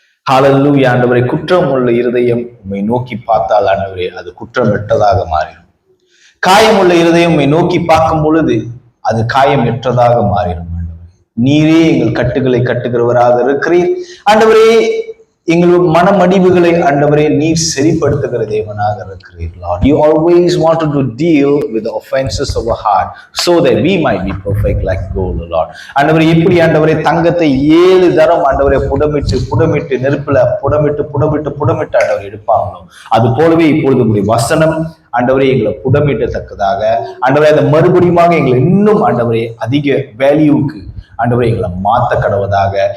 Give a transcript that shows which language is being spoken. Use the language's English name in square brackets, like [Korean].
[Tamil] ஹalleluya ஆண்டவரே. குற்றம் உள்ள இருதயம் உம்மை நோக்கி பார்த்தால் ஆண்டவரே அது குற்றமற்றதாக மாறிடும். காயம் உள்ள இருதயம் உம்மை நோக்கி பார்க்கும் பொழுது அது காயம் எற்றதாக மாறிடும் ஆண்டவரே. நீரே எங்கள் கட்டுகளை கட்டுகிறவராக இருக்கிறீர் ஆண்டவரே. எங்கள் மனமடிவுகளை ஆண்டவரே நீர் சரிப்படுத்துகிற தேவனாக இருக்கிறீர். [English] Lord, you always wanted to deal with the offenses of our heart so that we might be perfect like gold, Lord. [Tamil] ஆண்டவரே எப்படி ஆண்டவரே தங்கத்தை 7 தரம் ஆண்டவரே புடமிட்டு நெருப்புல புடமிட்டு ஆண்டவரே எடுப்பாங்களோ அது போலவே இப்பொழுது உங்களுடைய வசனம் ஆண்டவரே எங்களை புடமிட்டத்தக்கதாக ஆண்டவரே அந்த மறுபடியும் எங்களை இன்னும் ஆண்டவரே அதிக வேல்யூக்கு ஆண்டவரே எங்களை மாத்த கடவுதாக.